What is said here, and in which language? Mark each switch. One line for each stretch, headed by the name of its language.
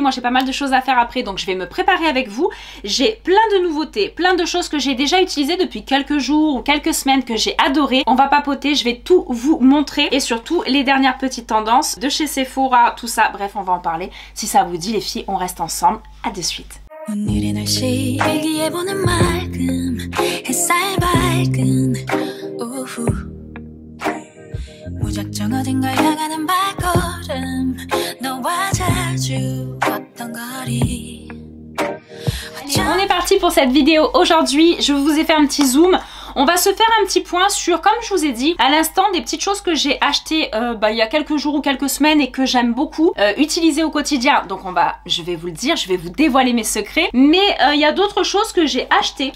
French: Moi j'ai pas mal de choses à faire après, donc je vais me préparer avec vous. J'ai plein de nouveautés, plein de choses que j'ai déjà utilisées depuis quelques jours ou quelques semaines que j'ai adoré. On va papoter, je vais tout vous montrer et surtout les dernières petites tendances de chez Sephora, tout ça. Bref, on va en parler. Si ça vous dit les filles, on reste ensemble. À de suite.
Korean: 오늘의 날씨 일기예보는 맑음 햇살 밝은 오후 무작정 어딘가 향하는 발걸음 너와 자주 걷던 거리.
French: On est parti pour cette vidéo aujourd'hui. Je vous ai fait un petit zoom. On va se faire un petit point sur, comme je vous ai dit à l'instant, des petites choses que j'ai achetées il y a quelques jours ou quelques semaines et que j'aime beaucoup utiliser au quotidien. Donc je vais vous le dire, je vais vous dévoiler mes secrets. Mais il y a d'autres choses que j'ai achetées.